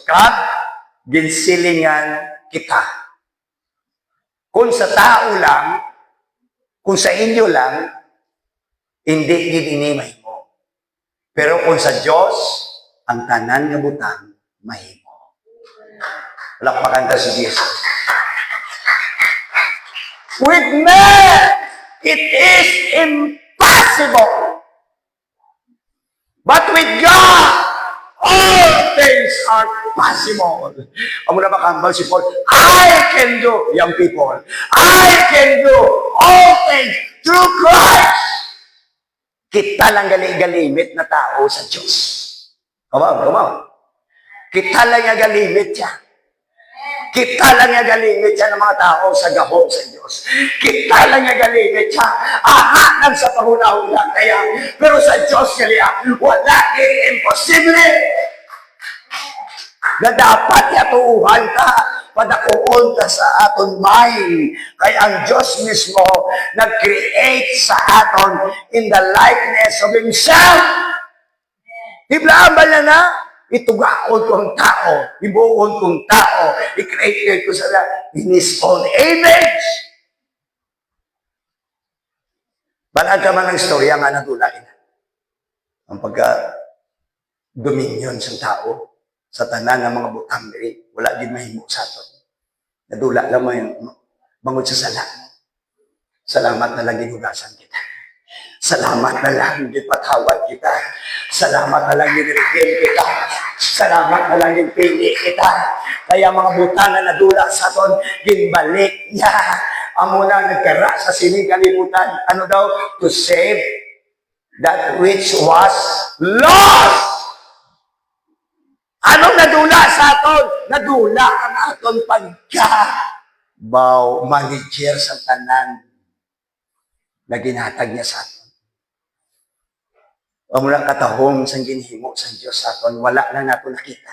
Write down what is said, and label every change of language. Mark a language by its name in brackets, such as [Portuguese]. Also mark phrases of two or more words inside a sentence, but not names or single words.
[Hiligaynon] Kag, ginsilingan kita. Kung sa tao lang, kung sa inyo lang, hindi gid ini mahimo. Pero kung sa Dios ang tanan nga butang mahimo. Palakpakan ta si Jesus. [English] With man, it is impossible. But with God, all things are possible. [Hiligaynon] Amo na makambal si Paul, [English] I can do, young people, I can do all things through Christ. [Hiligaynon] Kita lang galimit na tao sa Diyos. [English] Come on. [Hiligaynon] Kita lang nga galimit siya. Kita lang nga galimit siya ng mga tao sa gahom sa Diyos. Kita lang nga galimit siya. Ahanan sa panguna-una kaya. Pero sa Diyos kaya, wala imposible. Na dapat yatuuhan ka, padakuon ka sa aton mind. Kaya ang Diyos mismo nag-create sa aton [English] in the likeness of Himself. [Hiligaynon] Iblaan ba niya na? Itugaon kong tao, ibuon kong tao, i-create ko sila [English] in His own image. [Hiligaynon] Balaan ka man ng istorya nga natulain. Ang pagka-dominion sa tao, sa tanan ng mga butang diri, wala din mahimo sa aton. Nadula lang mo yung bangod sa sala. Salamat na lang ginugasan kita. Salamat na lang gipatawad kita. Salamat na lang ginirigil kita. Salamat na lang ginpili kita. Kaya mga butang na nadula sa aton, ginbalik niya. Amo na nagkara sa sining kalibutan. Ano daw? [English] To save that which was lost. [Hiligaynon] Anong nadula sa aton? Nadula ang aton manager sa tanan na ginhatag niya sa aton. Amo na katahom sang ginhimo sa Dios sa aton, wala lang nato nakita.